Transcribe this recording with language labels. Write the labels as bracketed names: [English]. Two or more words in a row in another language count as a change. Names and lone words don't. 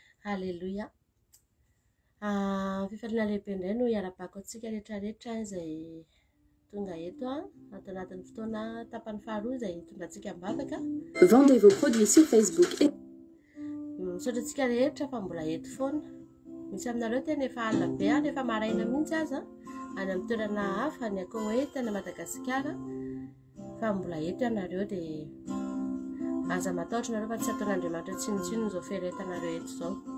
[Malagasy] Alléluia. Fifaliana lehibe indray no iarabako antsika rehetrarehetra izay tonga eto anatin'ny fotoana tapany faharoa izay tondratsika mivavaka. [French] Vendez vos produits sur Facebook et [Malagasy] Misaotra antsika rehetra fa mbola eto foana. Misy aminareo tena efa alina be efa maraina mihitsy aza any amin'ny toerana hafa ny akoho hoe tena Madagasikara fa mbola eto ianareo dia aza matahotra nareo fa tsy ataon'Andriamanitra tsinontsino izao feretanareo eto izao.